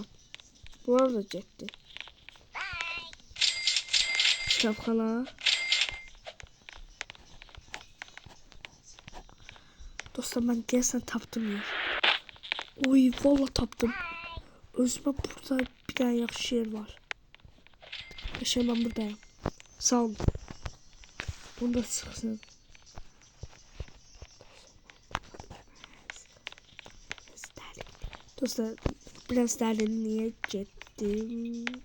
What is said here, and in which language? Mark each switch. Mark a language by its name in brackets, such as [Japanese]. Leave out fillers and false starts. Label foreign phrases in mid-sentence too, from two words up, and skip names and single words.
[Azerbaijani] Bu arada getdi. Kitabxana. Dostlar, mən deyəsən tapdım yer. Oy, vallahi tapdım. Özümə burada bir tane yaxşı yer var. [Turkish] Yaşa, ben buradayım. Sağ olun. Bunu da sıksın. Dostlar, biraz derinliğe gittim.